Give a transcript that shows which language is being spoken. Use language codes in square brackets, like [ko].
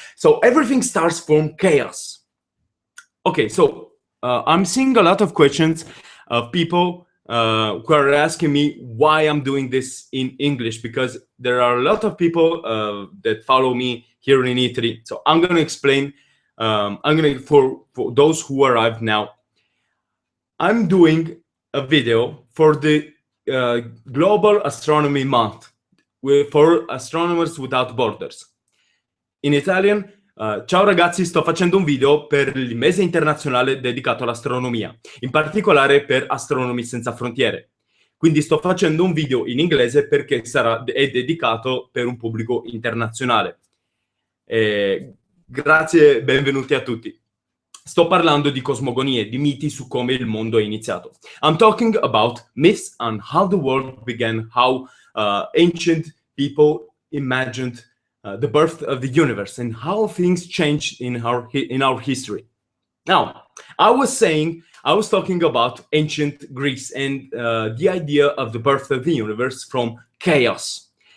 [en] So everything starts from chaos. Okay, so I'm seeing a lot of questions of people who are asking me why I'm doing this in English, because there are a lot of people that follow me here in Italy. So I'm going to explain. For those who arrived now, I'm doing a video for the Global Astronomy Month for Astronomers Without Borders. in Italian. [it] Ciao ragazzi, sto facendo un video per il mese internazionale dedicato all'astronomia, in particolare per Astronomy senza frontiere. Quindi sto facendo un video in inglese perché è dedicato per un pubblico internazionale. Grazie, benvenuti a tutti. Sto parlando di cosmogonie, di miti su come il mondo è iniziato. [en] I'm talking about myths on how the world began, how ancient people imagined the birth of the universe and how things changed in our history. Now, I was talking about ancient Greece and the idea of the birth of the universe from chaos.